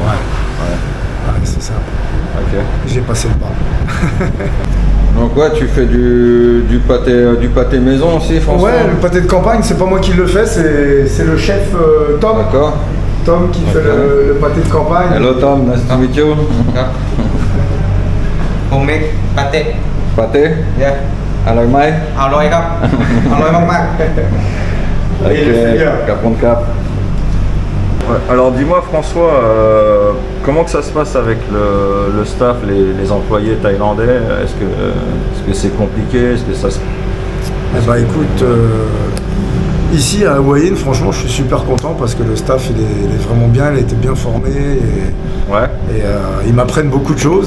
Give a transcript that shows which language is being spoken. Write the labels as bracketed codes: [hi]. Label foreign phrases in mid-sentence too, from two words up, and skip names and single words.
[fr] Ouais, c'est ça. Ok. J'ai passé le pas. Donc ouais, tu fais du pâté maison aussi, François? Ouais, le pâté de campagne, c'est pas moi qui le fais, c'est le chef Tom. D'accord. Tom qui fait le pâté de campagne. [en] Hello Tom, nice to meet you. Homemade pate. [fr] Pâté? [en] Yeah. [th] อร่อยไหม อร่อยครับ อร่อยมาก [fr] Ok, Capon de Cap. Ouais, alors dis-moi François, comment que ça se passe avec le staff, les employés thaïlandais? Est-ce que c'est compliqué? Est-ce que ça se... Eh bah écoute, ici à Hua Hin, franchement je suis super content parce que le staff il est vraiment bien, il a été bien formé et ils m'apprennent beaucoup de choses.